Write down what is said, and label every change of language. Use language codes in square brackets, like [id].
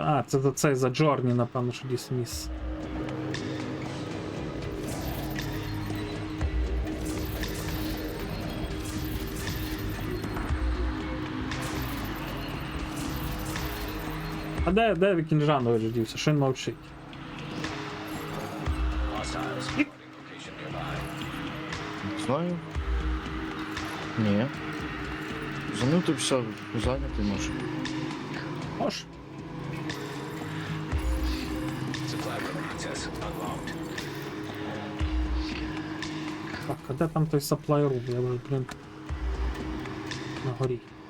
[uk] А, це за цей за Джорні, напевно, що Дісміс. А де Вікінжанович дівся? Що він мовчить? [en] Hostiles reporting location nearby. [uk] Не знаю. Ні. Занутився, зайнятий може. Може. [en] Supply room access unlocked. [uk] Так, а де там той supply room? Я вже, блін, на горі.